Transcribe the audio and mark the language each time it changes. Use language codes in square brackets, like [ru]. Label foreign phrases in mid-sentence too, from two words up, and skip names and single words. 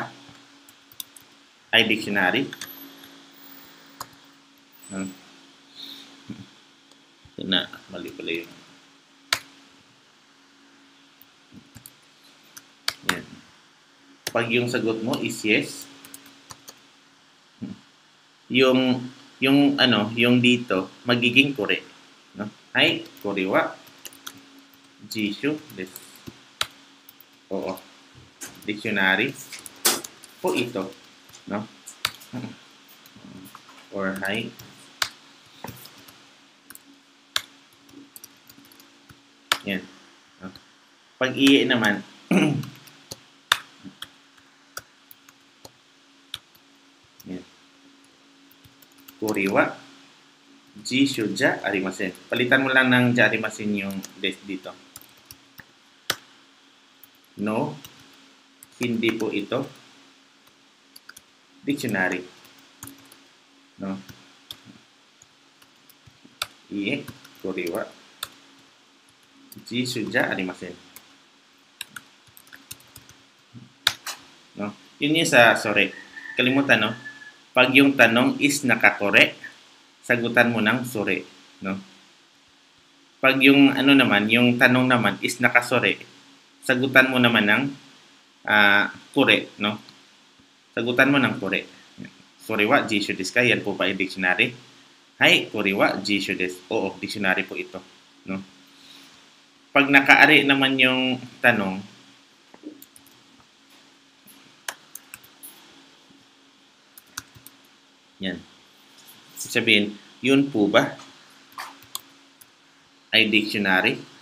[tl] Ay dictionary. Na, mali pala yun. Yan. Pag yung sagot mo is yes, yung ano, yung dito, magiging kore. No? Ay, [ja] これは。辞書です. [tl] Oo. Dictionary po ito, no? Or hi. Yan. No? Pag iye naman, yan. [ja] これは辞書じゃありません. [tl] Palitan mo lang ng [ja] じゃありません [tl] yung des dito. No, hindi po ito dictionary. No? [ja] いいえ、これは辞書じゃありません. [tl] No? Yun yung sa sorry. Kalimutan, no? Pag yung tanong is nakakore, sagutan mo ng sore, no? Pag yung ano naman, yung tanong naman is nakasore, sagutan mo naman ng kore, no? Sagutan mo ng kore. [ja] それは辞書ですか? [tl] Yan po ba yung dictionary? [ja] はい、これは辞書です. [tl] Oo, dictionary po ito, no? Pag nakaari naman yung tanong, yan. Sabihin, yun po ba ay dictionary?